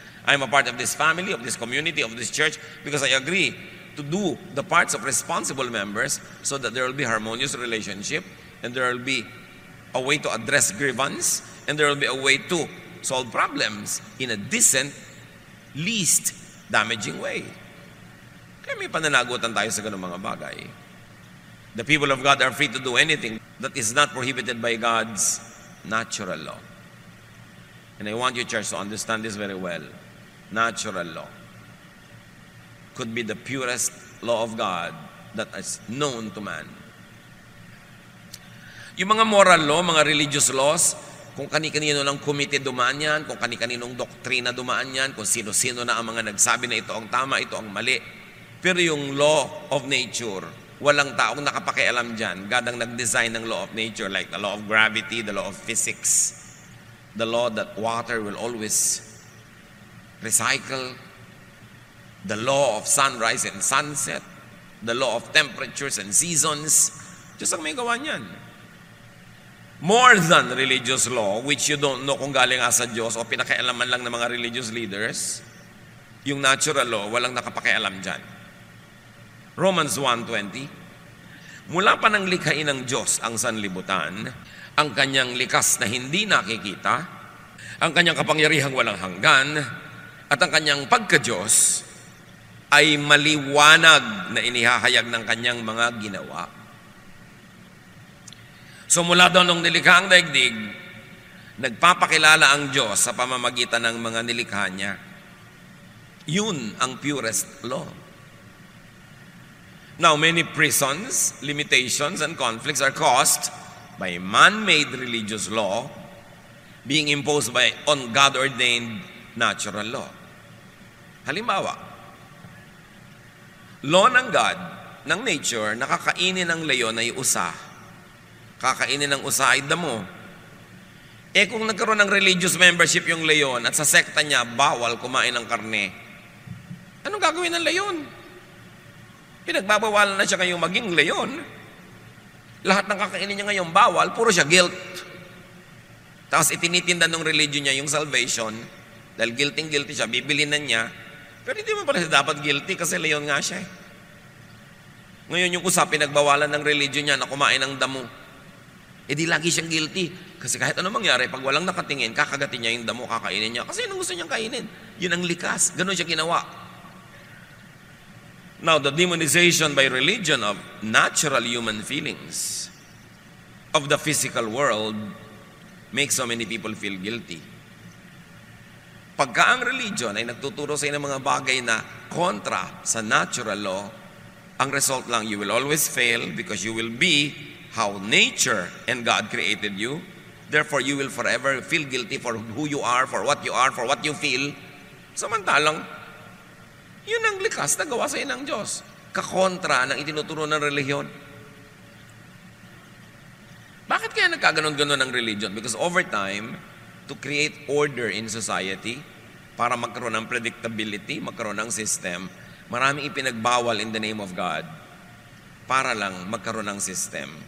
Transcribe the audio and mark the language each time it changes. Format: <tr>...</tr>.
<en>I am a part of this family, of this community, of this church because I agree to do the parts of responsible members so that there will be harmonious relationship and there will be a way to address grievance and there will be a way to solve problems in a decent, least damaging way.</en> <tl>Kaya may pananagutan tayo sa ganung mga bagay.</tl> <en>The people of God are free to do anything that is not prohibited by God's natural law. And I want you, church, to understand this very well. Natural law could be the purest law of God that is known to man.</en> <tl>Yung mga moral law, mga religious laws, kung kani-kanino lang committee dumaan yan, kung kani-kaninong doktrina dumaan yan, kung sino-sino na ang mga nagsabi na ito ang tama, ito ang mali. Pero yung law of nature, walang taong nakapakialam dyan.</tl> <en>God</en> <tl>ang nag-design ng</tl> <en>law of nature like the law of gravity, the law of physics, the law that water will always recycle, the law of sunrise and sunset, the law of temperatures and seasons.</en> <tl>Diyos ang may gawa niyan.</tl> <en>More than religious law, which you don't know</en> <tl>kung galing sa Diyos o pinakialaman lang ng mga religious leaders, yung natural law, walang nakapakialam dyan. Romans 1:20, mula pa nang likhain ng Diyos ang sanlibutan, ang kanyang likas na hindi nakikita, ang kanyang kapangyarihang walang hanggan, at ang kanyang pagka-Diyos ay maliwanag na inihahayag ng kanyang mga ginawa. So mula daw nung nilikha ang daigdig, nagpapakilala ang Diyos sa pamamagitan ng mga nilikha niya. Yun ang purest law.</tl> <en>Now, many prisons, limitations, and conflicts are caused by man-made religious law being imposed on God-ordained natural law.</en> <tl>Halimbawa, law ng God, ng nature, nakakainin ng leon ay usa. Kakainin ng usa ay damo. Kung nagkaroon ng religious membership yung leon at sa sekta niya, bawal kumain ng karne, anong gagawin ng leon? Pinagbabawalan na siya ngayong maging leon. lahat ng kakainin niya ngayon bawal, puro siya guilt. Tapos itinitinda ng religion niya yung salvation, dahil guilty siya, bibilin na niya, pero hindi mo pala siya dapat guilty kasi leon nga siya. Ngayon yung usapin, nagbawalan ng religion niya na kumain ng damo. Eh di lagi siyang guilty. Kasi kahit ano mangyari, pag walang nakatingin, kakagatin niya yung damo, kakainin niya. Kasi yun ang gusto niyang kainin. Yun ang likas. Ganon siya ginawa.</tl> <en>Now, the demonization by religion of natural human feelings of the physical world makes so many people feel guilty.</en> <tl>Pagka ang religion ay nagtuturo sa inyo ng mga bagay na kontra sa natural law, ang result lang,</tl> <en>you will always fail because you will be how nature and God created you. Therefore, you will forever feel guilty for who you are, for what you feel.</en> <tl>Samantalang, yun ang likas na gawa sa ng Diyos. Kakontra ng itinuturo ng relihiyon. Bakit kaya nagkaganon-ganon ng religion?</tl> <en>Because over time, to create order in society,</en> <tl>para magkaroon ng predictability, magkaroon ng system, maraming ipinagbawal</tl> <en>in the name of God</en> <tl>para lang magkaroon ng system.</tl>